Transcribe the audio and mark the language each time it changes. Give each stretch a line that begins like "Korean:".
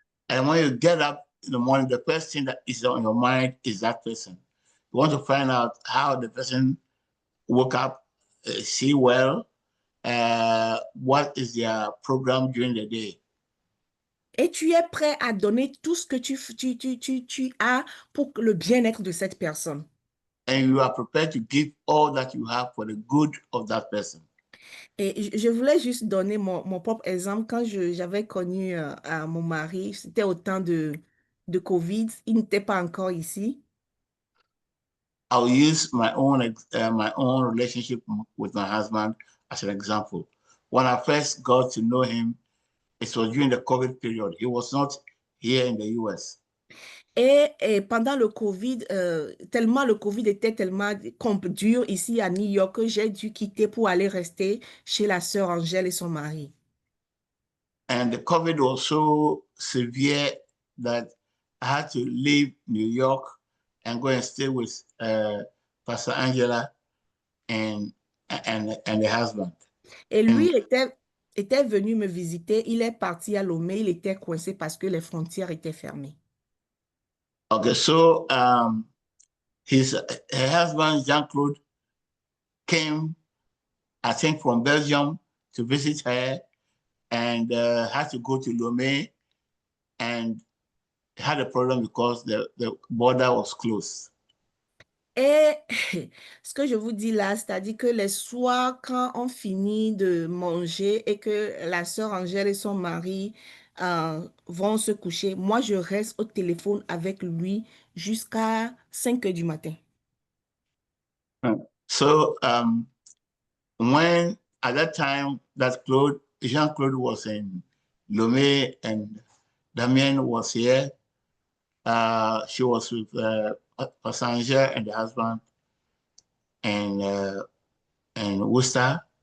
English: And when you get up in the morning, the first thing that is on your mind is that person. You want to find out how the person woke up, see well, what is their program during the day.
French: Et tu es prêt à donner tout ce que tu as pour le bien-être de cette personne.
English: And you are prepared to give all that you have for the good of that person.
French: Et je voulais juste donner mon propre exemple. Quand j'avais connu mon mari, c'était au temps de COVID. Il n'était pas encore ici.
English: I'll use my own relationship with my husband as an example. When I first got to know him, it was during the COVID period. He was not here in the US.
French: Et pendant le COVID, tellement le COVID était tellement dur ici à New York que j'ai dû quitter pour aller rester chez la sœur Angèle et son mari.
English: And the COVID was so severe that I had to leave New York and go and stay with Pastor Angela and the husband.
French: Et
English: And
French: lui était venu me visiter. Il est parti à Lomé. Il était coincé parce que les frontières étaient fermées.
English: okay, so her husband Jean-Claude came, I think, from Belgium to visit her, and had to go to Lomé, and had a problem because the border was closed.
French: Et ce que je vous dis là, c'est-à-dire que les soirs, quand on finit de manger et que la sœur Angèle et son mari vont se coucher, moi, je reste au téléphone avec lui jusqu'à 5 heures du matin.
English: So when at that time that Jean-Claude was in Lomé and Damien was here, she was with Passenger and the husband and Worcester.